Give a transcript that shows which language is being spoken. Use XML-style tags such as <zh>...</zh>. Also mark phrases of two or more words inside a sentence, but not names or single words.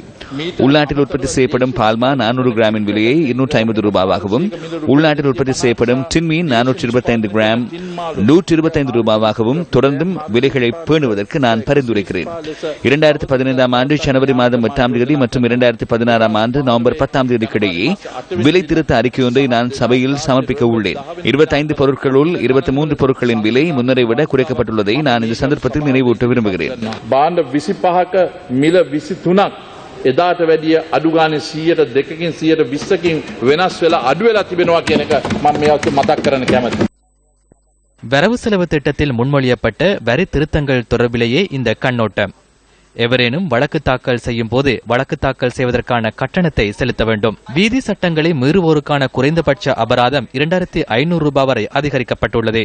<ta>உள்நாட்டில் உற்பத்தி செய்யப்படும் பால்மா 400 கிராமின் விலையை 250 ரூபாவாகவும், உள்நாட்டில் உற்பத்தி செய்யப்படும் டின்மீன் 425 கிராம் 125 ரூபாவாகவும் தொடர்ந்தும் விலைகளை பேணுவதற்கு நான் பரிந்துரைக்கிறேன். 2015ஆம் ஆண்டு ஜனவரி மாதம் 8ஆம் தேதி மற்றும் 2016ஆம் ஆண்டு நவம்பர் 10ஆம் தேதிக்கிடையே விலை திருத்த அறிக்கை ஒன்றை நான் சபையில் சமர்ப்பிக்க உள்ளேன். 25 பொருட்களுள் 23 பொருட்களின் விலை முன்னரை விட குறைக்கப்பட்டுள்ளதை நான் இந்த சந்தர்ப்பத்தில் நினைவூட்ட விரும்புகிறேன்.</ta> <si>බාණ්ඩ 25ක මිල 23ක් එදාට වැඩිය අඩු ගානේ 100%කින් 120කින් වෙනස් වෙලා අඩු වෙලා තිබෙනවා කියන එක මම මේවත් මතක් කරන්න කැමතියි.</si> <ta>வரவு செலவு திட்டத்தில் முன்மொழியப்பட்ட வரி திருத்தங்கள் தொடர்பிலேயே இந்த கண்ணோட்டம். எவரேனும் வழக்கு தாக்கல் செய்யும் போது வழக்கு தாக்கல் செய்வதற்கான கட்டணத்தை செலுத்த வேண்டும். வீதி சட்டங்களை மீறுவோருக்கான குறைந்தபட்ச அபராதம் 2500 ரூபாய் வரை அதிகரிக்கப்பட்டுள்ளது.</ta>